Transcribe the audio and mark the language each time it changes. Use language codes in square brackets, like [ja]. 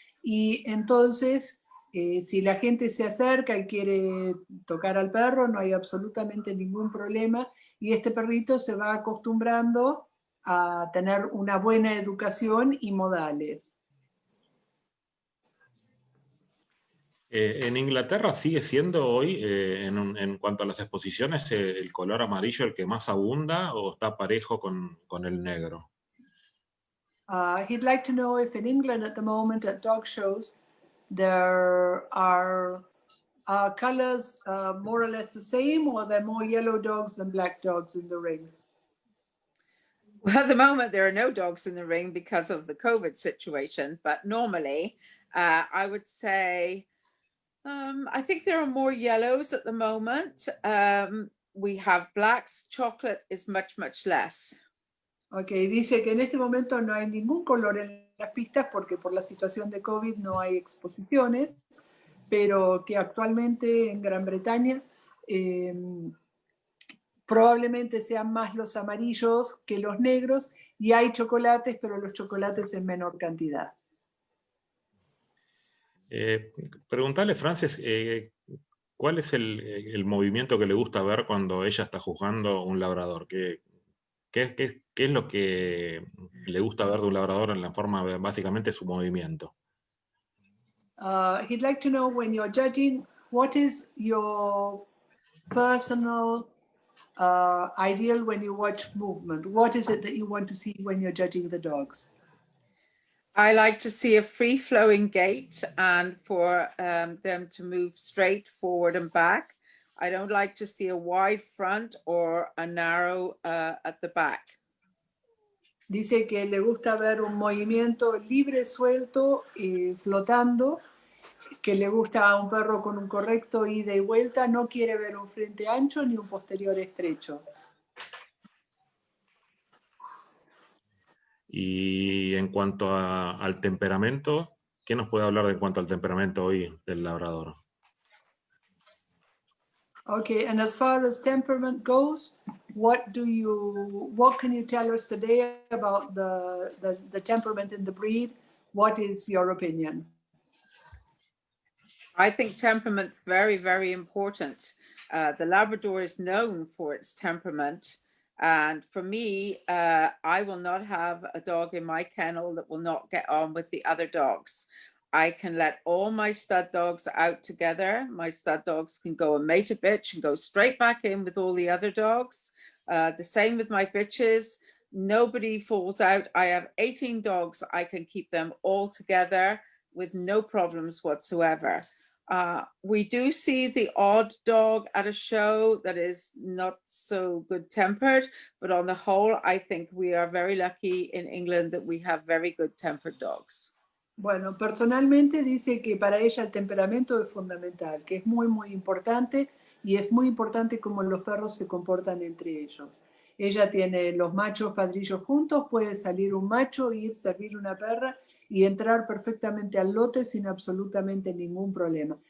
[es] Y entonces, si la gente se acerca y quiere tocar al perro, no hay absolutamente ningún problema, y este perrito se va acostumbrando a tener una buena educación y modales. En Inglaterra sigue siendo hoy, en cuanto a las exposiciones, el color amarillo el que más abunda, o está parejo con el negro? [en] He'd like to know if in England at the moment at dog shows there are colors more or less the same, or there are more yellow dogs than black dogs in the ring? Well, at the moment, there are no dogs in the ring because of the COVID situation, but normally I would say, I think there are more yellows at the moment. We have blacks, chocolate is much, much less. [es] Ok, dice que en este momento no hay ningún color en las pistas porque por la situación de COVID no hay exposiciones, pero que actualmente en Gran Bretaña probablemente sean más los amarillos que los negros, y hay chocolates, pero los chocolates en menor cantidad. Preguntarle, Frances, ¿cuál es el movimiento que le gusta ver cuando ella está juzgando un labrador? ¿Qué es lo que le gusta ver de un labrador en la forma, básicamente, su movimiento? [en] He'd like to know, when you're judging, what is your personal ideal when you watch movement? What is it that you want to see when you're judging the dogs? I like to see a free-flowing gait and for them to move straight forward and back. I don't like to see a wide front or a narrow at the back. [es] Dice que le gusta ver un movimiento libre, suelto y flotando, que le gusta a un perro con un correcto ida y vuelta, no quiere ver un frente ancho ni un posterior estrecho. Y en cuanto al temperamento, ¿qué nos puede hablar en cuanto al temperamento hoy del labrador? [en] Okay, and as far as temperament goes, what can you tell us today about the temperament in the breed? What is your opinion? I think temperament's very, very important. The Labrador is known for its temperament. And for me, I will not have a dog in my kennel that will not get on with the other dogs. I can let all my stud dogs out together. My stud dogs can go and mate a bitch and go straight back in with all the other dogs. The same with my bitches. Nobody falls out. I have 18 dogs. I can keep them all together with no problems whatsoever. We do see the odd dog at a show that is not so good-tempered, but on the whole, I think we are very lucky in England that we have very good-tempered dogs. [es] Bueno, personalmente dice que para ella el temperamento es fundamental, que es muy, muy importante, y es muy importante cómo los perros se comportan entre ellos. Ella tiene los machos padrillos juntos, puede salir un macho, ir, servir una perra y entrar perfectamente al lote sin absolutamente ningún problema.